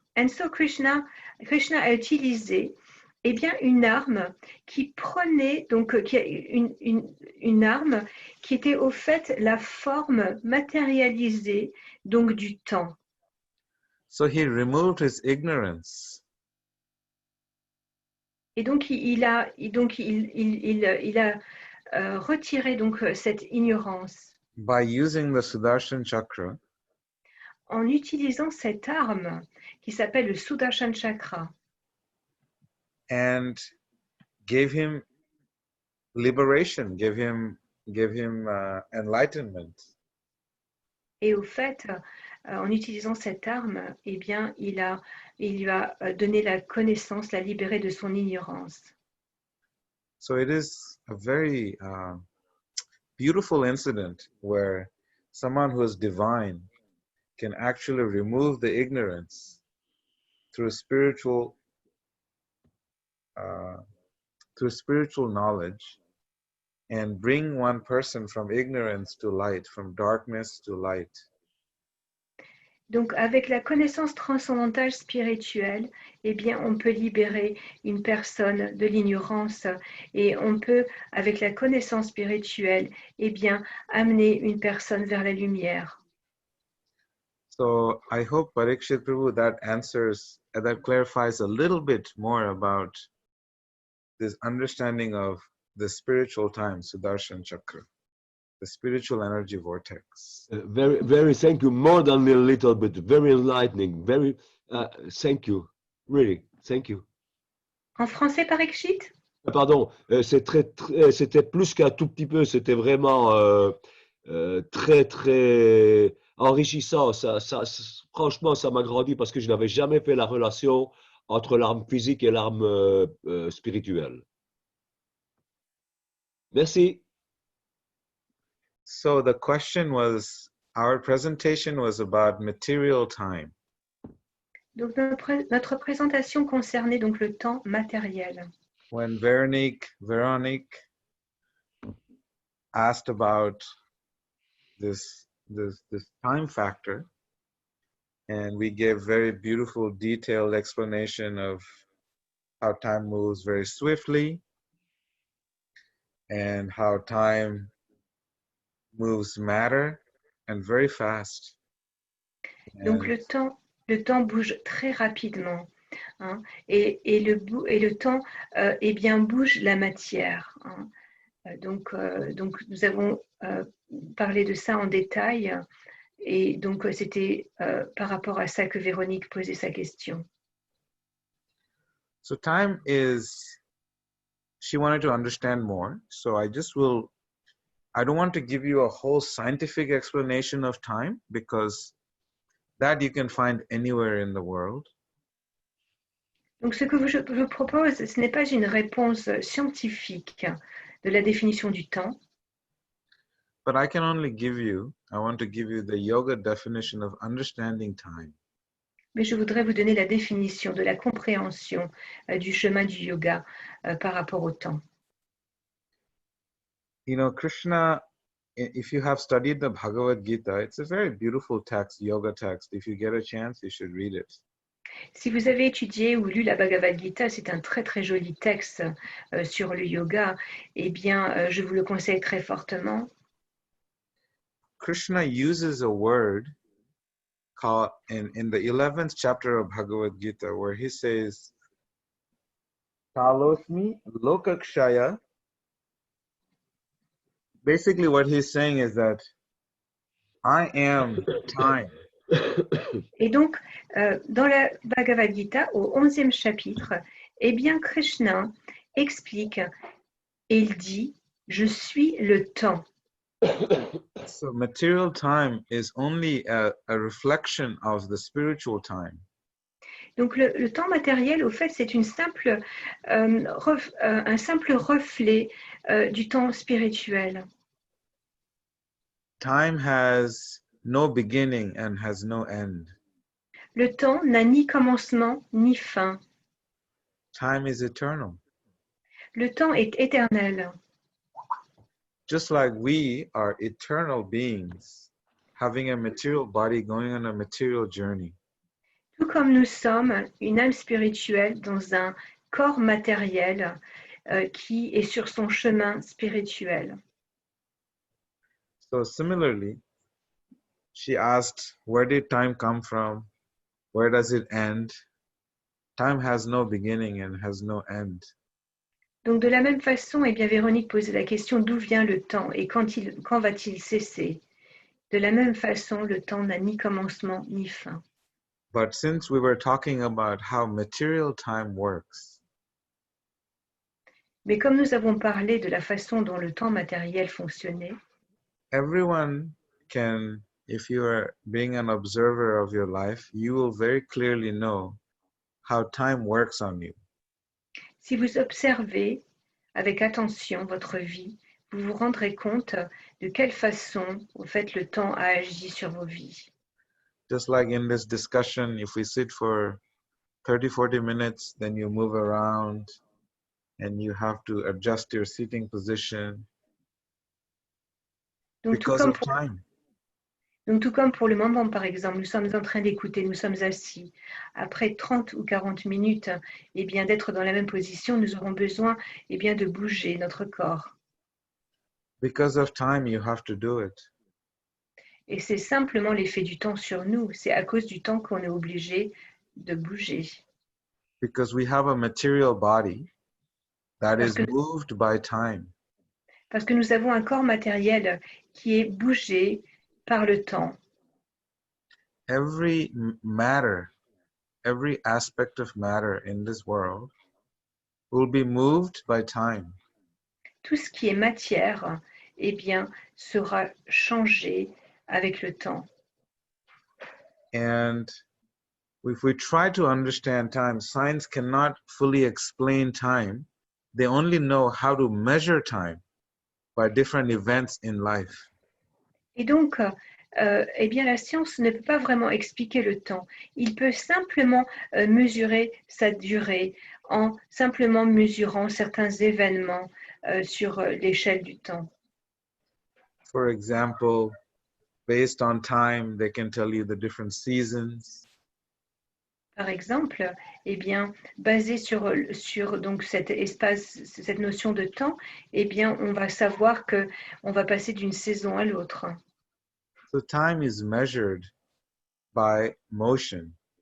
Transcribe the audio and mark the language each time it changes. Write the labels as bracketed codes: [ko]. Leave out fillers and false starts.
[en] And so [fr] Krishna a utilisé eh bien, une arme qui prenait, donc une arme qui était au fait la forme matérialisée donc du temps. [en] So he removed his ignorance. [fr] Et donc il a retiré donc cette ignorance [en] By using the Sudarshan Chakra [fr] en utilisant cette arme qui s'appelle le Sudarshan Chakra. [en] and gave him liberation, gave him enlightenment. [fr] Et au fait, en utilisant cette arme, eh bien, il lui a donné la connaissance, l'a libéré de son ignorance. [en] So it is a very beautiful incident where someone who is divine can actually remove the ignorance through spiritual knowledge and bring one person from ignorance to light, from darkness to light. [fr] Donc, avec la connaissance transcendantale spirituelle, eh bien, on peut libérer une personne de l'ignorance et on peut, avec la connaissance spirituelle, eh bien, amener une personne vers la lumière. [en] So I hope, Parikshit Prabhu, that clarifies a little bit more about this understanding of the spiritual time, Sudarshan Chakra, the spiritual energy vortex. Very, very thank you. More than a little bit. Very enlightening. Very, thank you. Really, thank you. [fr] En français, Parikshit? Pardon, c'était plus qu'un tout petit peu. C'était vraiment très, très enrichissant. Franchement, ça m'a grandi parce que je n'avais jamais fait la relation entre l'arme physique et l'arme spirituelle. Merci. [en] So the question was, our presentation was about material time. [fr] Donc, notre présentation concernait donc le temps matériel. [en] When Veronique asked about this time factor, and we gave very beautiful, detailed explanation of how time moves very swiftly and how time moves matter and very fast. [fr] Donc le temps bouge très rapidement, hein, et le temps eh bien bouge la matière, hein. Donc nous avons parlé de ça en détail et donc c'était par rapport à ça que Véronique posait sa question. [en] So time she wanted to understand more, so I don't want to give you a whole scientific explanation of time because that you can find anywhere in the world. [fr] Donc ce que je propose, ce n'est pas une réponse scientifique de la définition du temps. [en] But I want to give you the yoga definition of understanding time. [fr] Mais je voudrais vous donner la définition de la compréhension du chemin du yoga par rapport au temps. [en] You know, Krishna, if you have studied the Bhagavad Gita, it's a very beautiful text, yoga text. If you get a chance, you should read it. [fr] Si vous avez étudié ou lu la Bhagavad Gita, c'est un très très joli texte sur le yoga. Eh bien, je vous le conseille très fortement. [en] Krishna uses a word called in the 11th chapter of Bhagavad Gita, where he says, [sa] Kalosmi Lokakshaya. [en] Basically, what he's saying is that I am time. [fr] Et donc, dans la Bhagavad Gita, au 11e chapitre, eh bien, Krishna explique et il dit « Je suis le temps ». [en] So material time is only a reflection of the spiritual time. [fr] Donc le temps matériel, au fait, c'est un simple reflet du temps spirituel. [en] Time has no beginning and has no end. [fr] Le temps n'a ni commencement ni fin. [en] Time is eternal. [fr] Le temps est éternel. [en] Just like we are eternal beings, having a material body, going on a material journey. [fr] Tout comme nous sommes une âme spirituelle dans un corps matériel qui est sur son chemin spirituel. [en] So similarly, she asked, where did time come from? Where does it end? Time has no beginning and has no end. [fr] Donc de la même façon, eh bien, Véronique posait la question d'où vient le temps et quand va-t-il cesser? De la même façon, le temps n'a ni commencement ni fin. [en] But since we were talking about how material time works, [fr] Mais comme nous avons parlé de la façon dont le temps matériel fonctionnait, [en] everyone can, if you are being an observer of your life, you will very clearly know how time works on you. [fr] si vous observez avec attention votre vie, vous vous rendrez compte de quelle façon, au fait, le temps a agi sur vos vies. [en] Just like in this discussion, if we sit for 30-40 minutes, then you move around and you have to adjust your seating position [fr] Donc [en] because of time. [fr] tout comme pour le moment, par exemple, nous sommes en train d'écouter, nous sommes assis. Après 30 ou 40 minutes, eh bien, d'être dans la même position, nous aurons besoin eh bien, de bouger notre corps. [en] Because of time, you have to do it. [fr] Et c'est simplement l'effet du temps sur nous. C'est à cause du temps qu'on est obligé de bouger. [en] Because we have a material body that [fr] Parce [en] is [fr] que- [en] moved by time. [fr] Parce que nous avons un corps matériel qui est bougé par le temps. [en] Every matter, every aspect of matter in this world will be moved by time. [fr] Tout ce qui est matière, eh bien, sera changé avec le temps. [en] And if we try to understand time, science cannot fully explain time. They only know how to measure time by different events in life. [fr] Et donc, eh bien, la science ne peut pas vraiment expliquer le temps. Il peut simplement mesurer sa durée en simplement mesurant certains événements sur l'échelle du temps. [en] For example, based on time, they can tell you the different seasons. [fr] Par exemple, eh bien, basé sur donc cet espace, cette notion de temps, eh bien, on va savoir que on va passer d'une saison à l'autre. [en] So time is measured by motion.